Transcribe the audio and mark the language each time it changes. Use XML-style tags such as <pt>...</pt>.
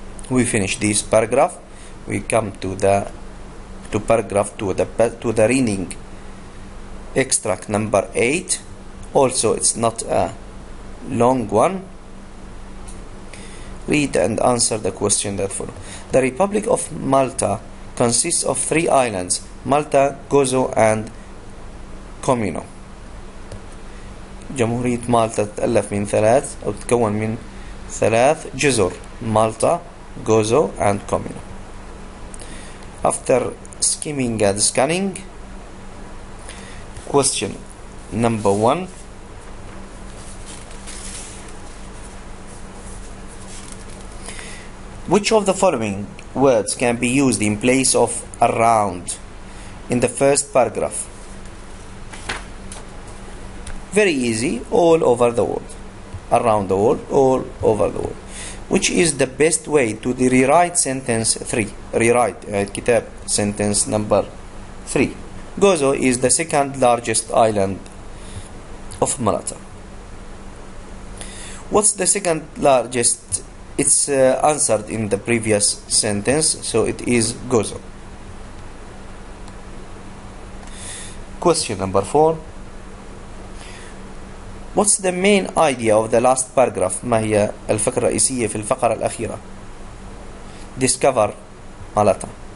<en>We finish this paragraph. We come to paragraph 2, to the reading extract number 8. Also, it's not a long one. Read and answer the question that follows. The Republic of Malta consists of 3 islands: Malta, Gozo and Comino.</en> <ar>جمهورية مالطا تتألف من 3 أو تتكون من 3 جزر: Malta, Gozo and Comino.</ar> <en>After skimming and scanning, question number 1. Which of the following words can be used in place of around in the first paragraph? Very easy, all over the world. Around the world, all over the world. Which is the best way to rewrite sentence 3? Rewrite كتاب sentence number 3. Gozo is the second largest island of Malta. What's the second largest? It's answered in the previous sentence, so it is Gozo. Question number 4. What's the main idea of the last paragraph?</en> <ar>ما هي الفكرة الرئيسية في الفقرة الأخيرة؟</ar> <en>Discover Malta.</en>